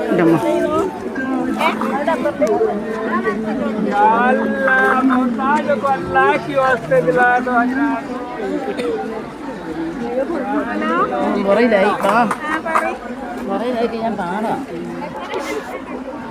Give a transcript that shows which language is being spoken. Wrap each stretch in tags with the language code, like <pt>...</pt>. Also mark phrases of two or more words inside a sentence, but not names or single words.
<ur>اللہ محتاج کو اللہ کی واسطے دلا دو حضرات.</ur> <vi>Bỏ đây đi con. Bỏ đây đi cho em bỏ nè.</vi>